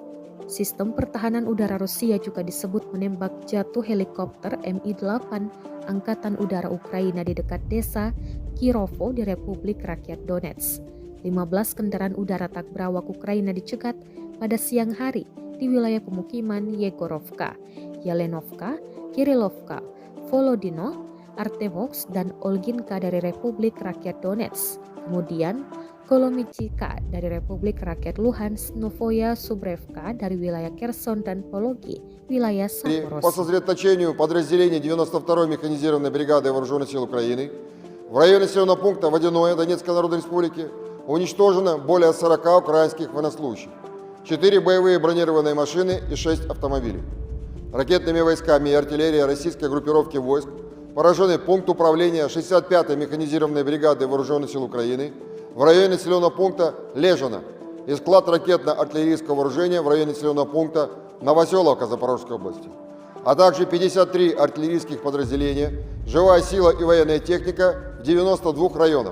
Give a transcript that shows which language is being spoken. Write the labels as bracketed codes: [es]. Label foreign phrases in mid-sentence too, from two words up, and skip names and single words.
[id] Sistem pertahanan udara Rusia juga disebut menembak jatuh helikopter Mi-8 Angkatan Udara Ukraina di dekat desa Kirovo di Republik Rakyat Donetsk. 15 kendaraan udara tak berawak Ukraina dicegat pada siang hari di wilayah pemukiman Yegorovka, Yelenovka, Kirilovka, Volodino, Artemovsk, dan Olginka dari Republik Rakyat Donetsk. Kemudian Kolomichika dari Republik Rakyat Luhansk, Novoya Subrevka dari wilayah Kherson dan Pologi, wilayah Zaporozhye. [ru] По сосредоточению подразделений 92-й механизированной бригады Вооруженных сил Украины в районе населенного пункта Водяное Донецкой Народной Республики уничтожено более 40 украинских военнослужащих, 4 боевые бронированные машины и 6 автомобилей. Ракетными войсками и артиллерией российской группировки войск поражены пункт управления 65-й механизированной бригады Вооруженных сил Украины в районе населенного пункта Лежано и склад ракетно-артиллерийского вооружения в районе населенного пункта Новоселовка Запорожской области, а также 53 артиллерийских подразделения, живая сила и военная техника в 92 районах.